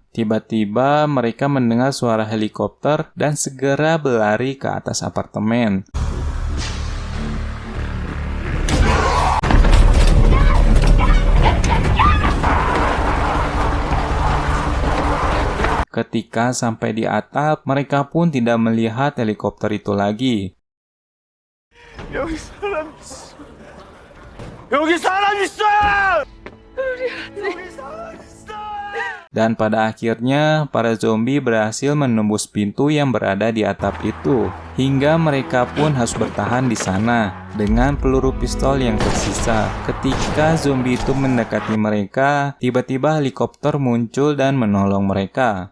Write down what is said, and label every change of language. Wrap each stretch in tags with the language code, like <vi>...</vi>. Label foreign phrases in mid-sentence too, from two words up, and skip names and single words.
<id>Tiba-tiba mereka mendengar suara helikopter dan segera berlari ke atas apartemen. Ketika sampai di atap, mereka pun tidak melihat helikopter itu lagi.</id> <ko>여기 사람 있어. 여기 사람 있어. 여기 사람 있어.</ko> <id>Dan pada akhirnya, para zombie berhasil menembus pintu yang berada di atap itu. Hingga mereka pun harus bertahan di sana dengan peluru pistol yang tersisa. Ketika zombie itu mendekati mereka, tiba-tiba helikopter muncul dan menolong mereka.</id>